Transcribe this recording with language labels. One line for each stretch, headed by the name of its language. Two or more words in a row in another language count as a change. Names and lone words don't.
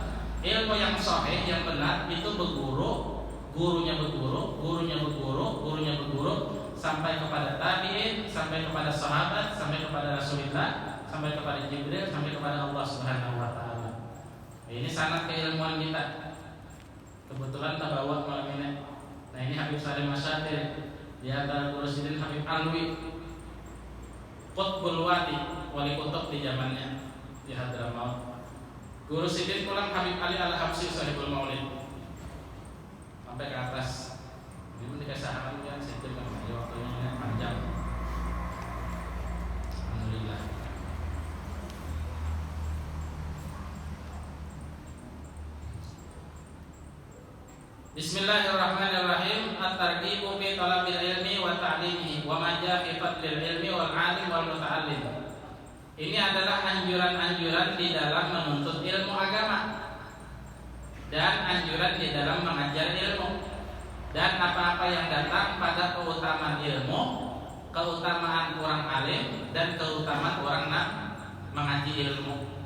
Indonesian: Ilmu yang sahih yang benar itu berguru, gurunya berguru, gurunya berguru, gurunya berguru sampai kepada tabi'in, sampai kepada sahabat, sampai kepada Rasulullah, sampai kepada Jibril, sampai kepada
Arabic: الله سبحانه وتعالى.
Indonesian: Ini sanad keilmuan kita. Kebetulan tak bawa malam ini. Nah ini Habib Salim Masyatir. Di antara Guru Sidin Habib Alwi Qutbul Wadi wali kutub di zamannya di Hadramaut. Guru Sidin pulang Habib Ali Al-Habsyi Sahibul Maulid sampai ke atas. Ini dikasih sahabat yang Sidin kan waktunya panjang. Alhamdulillah.
Arabic: بسم الله الرحمن الرحيم. الترغيب في طلب العلم وتعليمه وما جاء في فضل العلم والعالم والمتعلم.
Indonesian: Ini adalah anjuran-anjuran di dalam menuntut ilmu agama dan anjuran di dalam mengajar ilmu dan apa-apa yang datang pada keutamaan ilmu, keutamaan orang alim dan keutamaan orang mengaji ilmu.